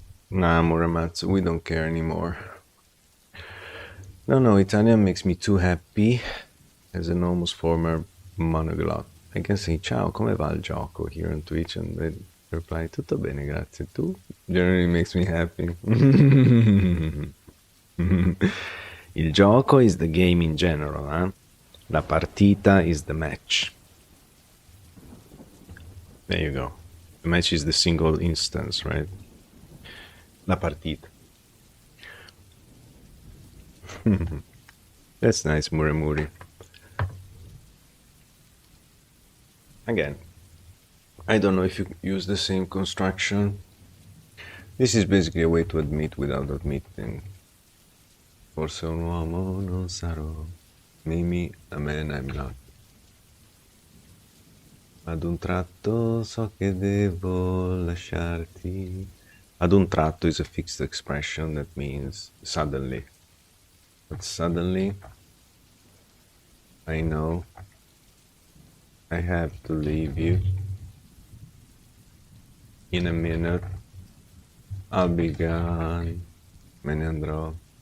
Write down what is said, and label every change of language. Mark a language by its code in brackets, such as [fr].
[en] Nah, Muramatsu, we don't care anymore. No, Italian makes me too happy as an almost former monoglot. I can say [it] ciao, come va il gioco [en] here on Twitch and they reply [it] tutto bene, grazie. [en] Tu generally makes me happy. Il gioco is the game in general, huh? La partita is the match. There you go. The match is the single instance, right? La partita. That's nice, Muramuri. Again, I don't know if you use the same construction. This is basically a way to admit without admitting. [it] Forse un uomo non sarò. [en] Maybe a man I'm not. [it] Ad un tratto so che devo lasciarti. Ad un tratto [en] is a fixed expression that means suddenly. But suddenly, I know I have to leave you. In a minute, I'll be gone. [it] Me ne andrò.